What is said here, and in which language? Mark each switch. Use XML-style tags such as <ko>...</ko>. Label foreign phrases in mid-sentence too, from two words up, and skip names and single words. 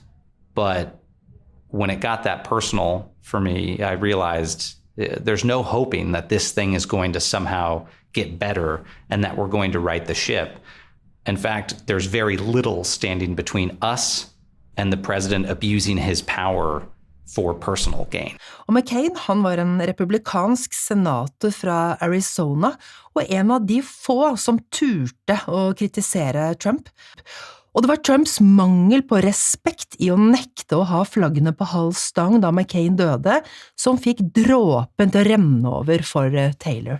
<en>But when it got that personal for me, I realized there's no hoping that this thing is going to somehow get better and that we're going to right the ship. In fact, there's very little standing between us and the president abusing his power for personal gain.</en> <no>Og McCain, han var en republikansk senator fra Arizona, og en av de få som turte å kritisere Trump. Og det var Trumps mangel på respekt i å nekte å ha flaggene på halv stang da McCain døde, som fikk dråpen til å renne over for Taylor.</no>